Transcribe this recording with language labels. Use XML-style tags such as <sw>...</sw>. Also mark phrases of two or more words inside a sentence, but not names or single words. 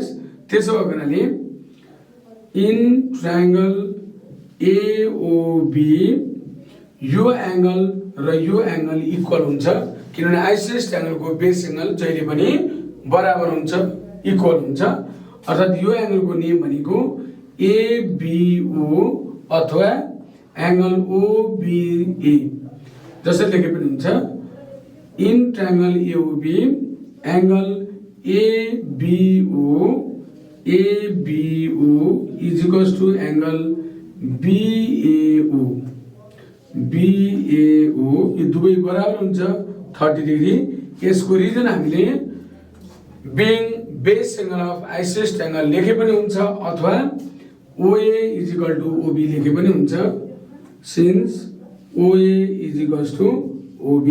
<ne>त्यसो भएको हुनाले</ne> <en>in triangle AOB</en> <ne>यो एंगल र यो एंगल इक्वल हुन्छ। किनभने</ne> <en>isosceles triangle</en> <ne>को</ne> <en>base angle</en> <ne>जहिले पनि बराबर हुन्छ, इक्वल हुन्छ। अर्थात यो एंगल को नेम भनेको ABO अथवा</ne> <en>angle OBA</en> <ne>जसरी लेखे पनि हुन्छ।</ne> <en>in triangle AOB angle ABO is equals to angle BAO</en> <ne>यो दुवै बराबर हुन्छ</ne> <en>30 डिग्री।</en> <ne>यसको रिजन हामीले</ne> <en>being base angle of isosceles triangle</en> <ne>लेखे पनि हुन्छ अथवा</ne> <en>OA is equal to OB</en> <ne>लेखे पनि हुन्छ</ne> <en>since OA is equals to OB.</en>